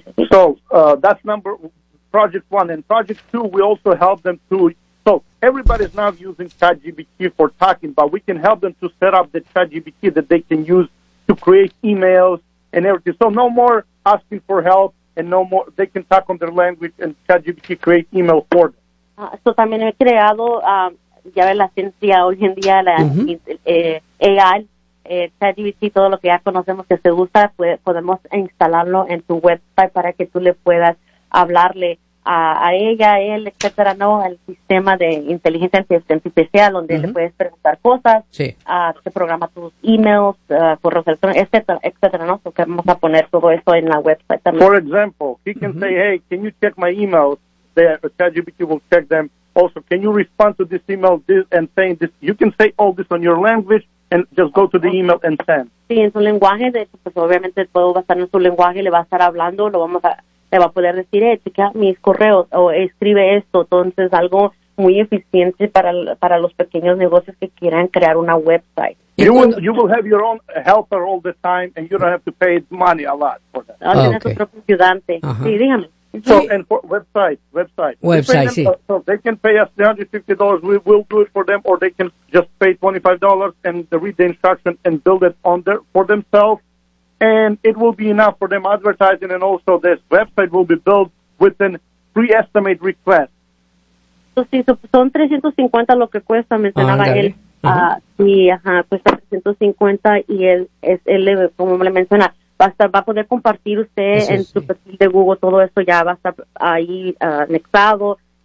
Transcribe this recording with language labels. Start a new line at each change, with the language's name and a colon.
English: So, that's number project one. And project two, we also help them to... So, everybody's not using ChatGPT for talking, but we can help them to set up the ChatGPT that they can use to create emails and everything. So, no more asking for help and no more... They can talk on their language and ChatGPT create email for them.
Spanish: So también he creado, ya ves la ciencia hoy en día, la AI, ChatGPT, todo lo que ya conocemos que se usa, podemos instalarlo en tu website para que tú le puedas hablarle a ella, a él, etcétera, ¿no? Al sistema de inteligencia artificial donde le puedes preguntar cosas, se programa tus emails, correos electrónicos, etcétera, ¿no? So que vamos a poner todo eso en la website también.
English: For example, he can say, hey, can you check my emails? The ChatGPT will check them. Also, can you respond to this email and saying this? You can say all this on your language and just go to the email and send.
Spanish: Sí, en su lenguaje, de hecho, pues obviamente todo va a estar en su lenguaje, le va a estar hablando, le va a poder decir, chequea mis correos o escribe esto. Entonces, algo muy eficiente para los pequeños negocios que quieran crear una website.
English: You will have your own helper all the time and you don't have to pay money a lot for that.
Spanish: Tienes su propio ayudante. Sí, dígame.
English: So, and for website. Them, so they can pay us $350, we will do it for them, or they can just pay $25 and read the instruction and build it on their for themselves, and it will be enough for them advertising, and also this website will be built with an pre-estimate request.
Spanish: So, si son 350 lo que cuesta, mencionaba él. Cuesta 350 y él es el como le menciona. Va a poder compartir usted eso en su perfil de Google, todo eso ya va a estar ahí anexado.